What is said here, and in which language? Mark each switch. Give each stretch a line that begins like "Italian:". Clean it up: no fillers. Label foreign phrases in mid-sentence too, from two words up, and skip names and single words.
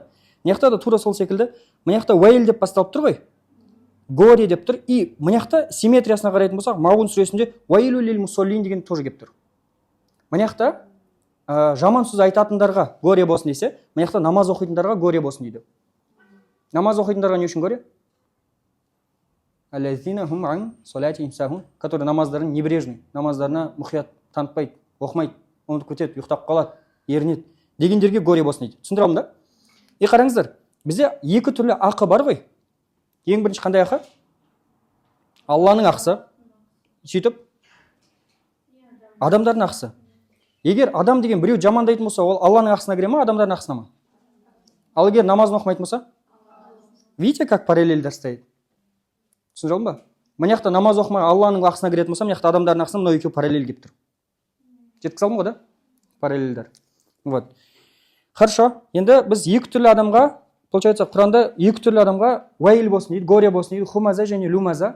Kazakh: Мынаяқта да тура сол секілді. Мынаяқта уайл деп басталып тұр ғой. Горе деп тұр. И мынаяқта симметриясына қарайтын болсақ, Маун сүресінде
Arabic: ويل للمصلين
Kazakh: деген тоже келіп тұр. Мынаяқта жаман сөз айтатындарға горе болсын десе, мынаяқта намаз оқитындарға горе болсын дейді. Намаз оқитындарға не үшін горе?
Arabic: الذين هم عن صلاتهم ساهون,
Kazakh: которые намаздарын небрежный, намаздарына мұқият танытпайды, оқымайды, ұмытып кетеді, ұйықтап қалады, ерінеді дегендерге горе болсын дейді. Түсіндіре алдым да? И қараңыздар, бізде екі түрлі ақы бар ғой. Ең бірінші қандай ақы? Алланың ақысы. Сөйтіп адамдардың ақысы. Егер адам деген біреу жамандайтын болса, ол Алланың ақысына кіре ме, адамдардың ақысына ма? Ал егер намазын оқымайтын болса?
Russian: Видите, как параллельдер стоит?
Kazakh: Түсіндіре алдым ба? Мынаяқта намаз оқымай Алланың ақысына кіретін болса, мынаяқта адамдардың ақысына мынау екеуі параллель келіп тұр. Жеткізе алдым ғой да? Параллельдер. Вот.
Russian: Хорошо.
Kazakh: Енді біз екі түрлі адамға, получается, Құранда екі түрлі адамға уайл болсын дейді, горе болсын дейді, хумаза және люмаза.